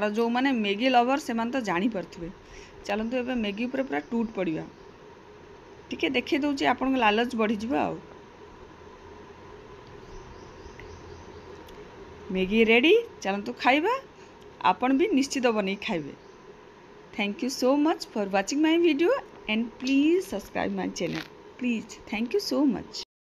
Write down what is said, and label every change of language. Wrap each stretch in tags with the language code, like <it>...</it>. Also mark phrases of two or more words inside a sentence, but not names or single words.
<or>ଯୋ ମାନେ ମ୍ୟାଗି ଲଭର ସେ ମାନ ତ ଜାଣି ପାରିବେ। ଚାଲନ୍ତୁ ଏବେ ମ୍ୟାଗି ଉପରେ ପୁରା ଟୁଟି ପଡ଼ିବା। ଟିକେ ଦେଖେ ଦଉଚି ଆପଣ ଲାଳଚ ବଢ଼ି ଯିବା। ଆ ମ୍ୟାଗି ରେଡି। ଚାଲନ୍ତୁ ଖାଇବା। ଆପଣ ଭି ନିଶ୍ଚିତ ବନେଇ ଖାଇବେ।</or> <en>Thank you so much for watching my video and please subscribe my channel please. Thank you so much.</en>